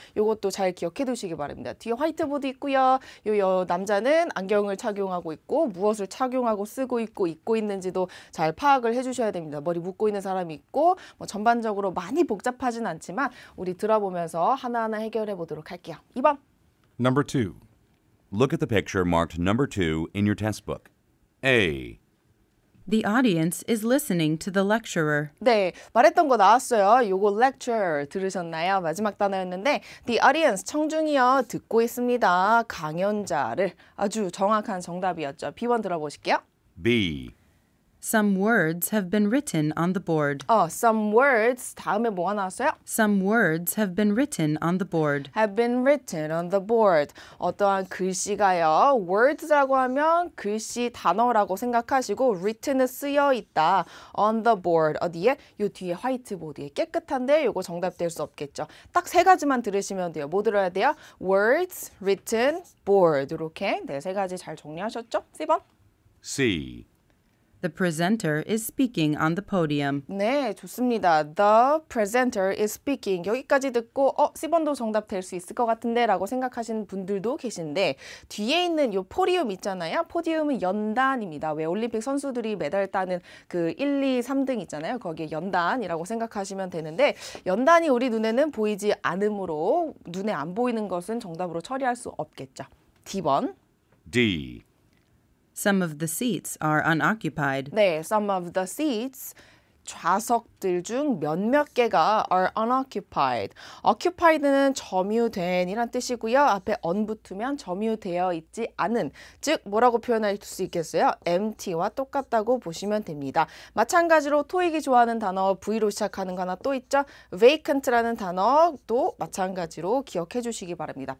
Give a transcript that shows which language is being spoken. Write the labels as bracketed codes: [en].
[ko] 이것도 잘 기억해 두시기 바랍니다. 뒤에 화이트보드 있고요. 요 남자는 안경을 착용하고 있고 무엇을 착용하고 쓰고 있고 입고 있는지도 잘 파악을 해주셔야 됩니다. 머리 묶고 있는 사람이 있고 뭐 전반적으로 많이 복잡하진 않지만 우리 들어보면서 하나하나 해결해 보도록 할게요. 2번. [en] Number 2. Look at the picture marked number 2 in your test book. A. The audience is listening to the lecturer. [ko] 네, 말했던 거 나왔어요. 요거 lecture 들으셨나요? 마지막 단어였는데 the audience, 청중이요. 듣고 있습니다. 강연자를. 아주 정확한 정답이었죠. B번 들어보실게요. B. [en] Some words have been written on the board. [ko] Some words 다음에 뭐가 나왔어요? [en] Some words have been written on the board. have been written on the board. [ko] 어떠한 글씨가요. words라고 하면 글씨 단어라고 생각하시고 written은 쓰여 있다. on the board. 어디에? 요 뒤에 화이트보드에. 깨끗한데 요거 정답 될 수 없겠죠. 딱 세 가지만 들으시면 돼요. 뭐 들어야 돼요? words, written, board. 이렇게 네, 세 가지 잘 정리하셨죠? C번. [en] C. The presenter is speaking on the podium. [ko] 네, 좋습니다. [en] The presenter is speaking. [ko] 여기까지 듣고 C번도 정답 될 수 있을 것 같은데 라고 생각하시는 분들도 계신데 뒤에 있는 요 포디움 있잖아요. 포디움은 연단입니다. 왜 올림픽 선수들이 메달 따는 그 1, 2, 3등 있잖아요. 거기에 연단이라고 생각하시면 되는데 연단이 우리 눈에는 보이지 않으므로 눈에 안 보이는 것은 정답으로 처리할 수 없겠죠. D번. [en] D. Some of the seats are unoccupied. 네, some of the seats [ko] 좌석들 중 몇몇 개가 [en] are unoccupied. [ko] occupied는 점유된 이란 뜻이고요. 앞에 on 붙으면 점유되어 있지 않은, 즉 뭐라고 표현할 수 있겠어요? empty와 똑같다고 보시면 됩니다. 마찬가지로 토익이 좋아하는 단어 V로 시작하는 거 하나 또 있죠. vacant라는 단어도 마찬가지로 기억해 주시기 바랍니다.